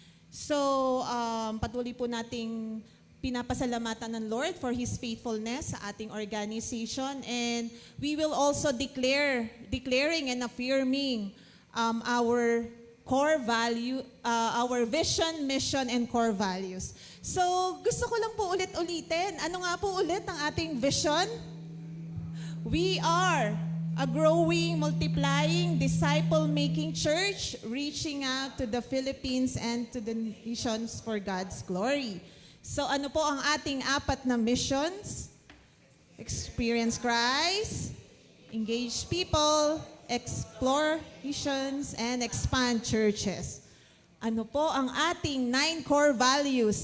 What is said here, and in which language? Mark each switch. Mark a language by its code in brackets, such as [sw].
[tl] So patuloy po nating pinapasalamatan ng [en] Lord for His faithfulness sa ating organization, and we will also declaring and affirming our core value, our vision, mission, and core values. [tl] So gusto ko lang po ulit-ulitin. Ano nga po ulit ang ating vision? [en] We are a growing, multiplying, disciple-making church reaching out to the Philippines and to the nations for God's glory. [tl] So ano po ang ating 4 na [en] missions? Experience Christ, engage people, explore missions, and expand churches. [tl] Ano po ang ating 9 core values?